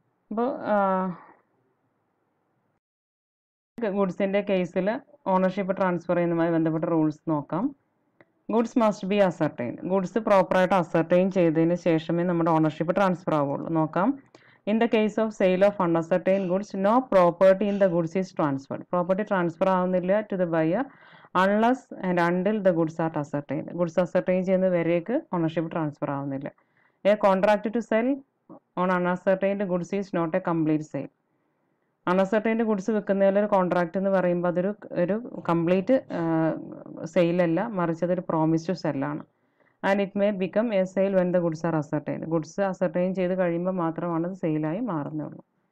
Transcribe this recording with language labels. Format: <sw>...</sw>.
<ml>അപ്പോൾ ഗുഡ്സിൻ്റെ കേസിൽ ownership transfer ചെയ്യുന്നതുമായി ബന്ധപ്പെട്ട റൂൾസ് നോക്കാം.</ml> <en>Goods must be ascertain.</en> <ml>Goods പ്രോപ്പറായിട്ട് അസർട്ടൈൻ ചെയ്തതിന് ശേഷമേ നമ്മുടെ ഓണർഷിപ്പ് ട്രാൻസ്ഫർ ആവുള്ളൂ. നോക്കാം.</ml> <en>In the case of sale of unascertained goods, no property in the goods is transferred. Property transfer</en> <ml>ആവുന്നില്ല</ml> <en>to the buyer unless and until the goods are ascertained.</en> <ml>Goods ascertain ചെയ്യുന്ന വരേക്ക് ownership transfer ആവുന്നില്ല.</ml> <en>A contract to sell on unascertained goods is not a complete sale.</en> <ml>അൺഅസർട്ടൈൻഡ് goods വിൽക്കുന്നതിൽ ഒരു contract എന്ന് പറയുമ്പോൾ അതൊരു complete സെയിലല്ല, മറിച്ച് അതൊരു promise to സെല്ലാണ്.</ml> <en>And it may become a sale when the goods are ascertained.</en> <ml>Goods ascertain ചെയ്ത് കഴിയുമ്പോൾ മാത്രമാണ് അത് സെയിലായി മാറുന്നുള്ളൂ.</ml>